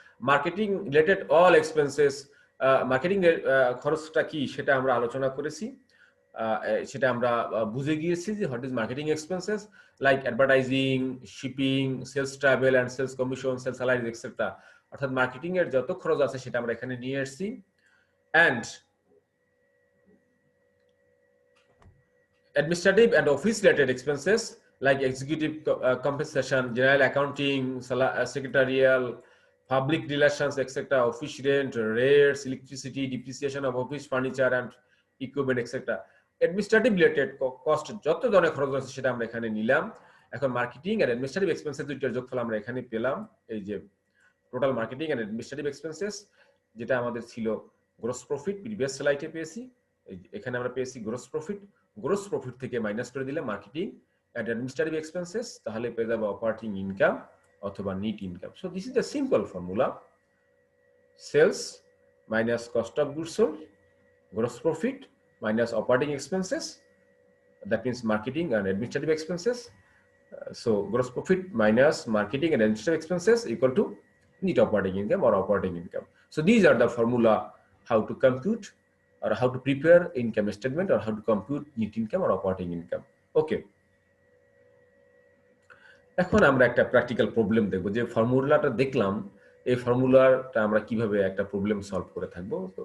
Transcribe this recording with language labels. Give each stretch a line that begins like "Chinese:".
Bangla: Marketing related all expenses, marketing খরচটা কি সেটা আমরা আলোচনা করেছি, সেটা আমরা বুঝে গিয়েছি যে
English: what is marketing expenses,
Bangla: like advertising, shipping, sales travel and sales commission, sales salaries etcetera. অর্থাৎ মার্কেটিং এর যত খরচ আছে সেটা আমরা এখানে নিয়ে আসছি।
English: And administrative and office related expenses like executive compensation, general accounting, secretarial, public relations, etc., office rent, rates, electricity, depreciation of office furniture and equipment, etc.
Bangla: administrative related cost যত ধরনের খরচ আছে সেটা আমরা এখানে নিলাম। এখন মার্কেটিং আর অ্যাডমিনিস্ট্রেটিভ এক্সপেন্সেস দুইটার যোগফল আমরা এখানে পেলাম, এই যে total marketing and administrative expenses, যেটা আমাদের ছিল গ্রোস প্রফিট, প্রিভিয়াস স্লাইডে পেয়েছি, এখানে আমরা পেয়েছি গ্রোস প্রফিট। গ্রোস প্রফিট থেকে মাইনাস করে দিলে মার্কেটিং এন্ড অ্যাডমিনিস্ট্রেটিভ এক্সপেন্সেস, তাহলে পেয়ে যাবে অপারেটিং ইনকাম অথবা NEET income.
English: So this is the simple formula, sales minus cost of goods sold, gross profit minus operating expenses, that means marketing and administrative expenses. So gross profit minus marketing and administrative expenses equal to net operating income or operating income. So these are the formula how to compute or how to prepare income statement or how to compute net income or operating income. Okay.
Bangla: এখন আমরা একটা practical problem দেখব, যে ফর্মুলাটা দেখলাম এই ফর্মুলাটা আমরা কিভাবে একটা প্রবলেম সলভ করে থাকবো।